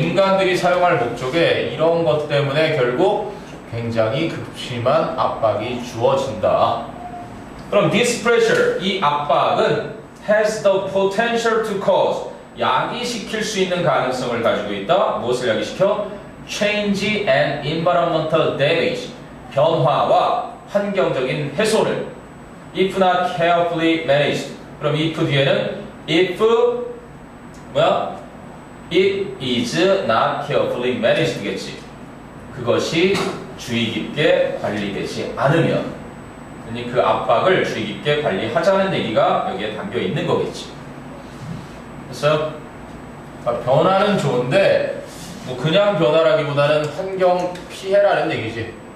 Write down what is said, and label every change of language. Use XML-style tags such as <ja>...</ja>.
<ko>인간들이 사용할 목적에 이런 것 때문에 결국 굉장히 극심한 압박이 주어진다. 그럼</ko> <en>this pressure,</en> <ko>이 압박은</ko> <en>has the potential to cause,</en> <ko>야기시킬 수 있는 가능성을 가지고 있다. 무엇을 야기시켜?</ko> <en>Change and environmental damage,</en> <ko>변화와 환경적인 훼손을</ko> <en>if not carefully managed.</en> <ko>그럼 if 뒤에는 if 뭐야?</ko> <en>It is not carefully managed겠지.</en> <ko>그것이 주의 깊게 관리되지 않으면, 그러니 그 압박을 주의 깊게 관리하자는 얘기가 여기에 담겨 있는 거겠지. 그래서 변화는 좋은데 뭐 그냥 변화라기보다는 환경 피해라는 얘기지.</ko>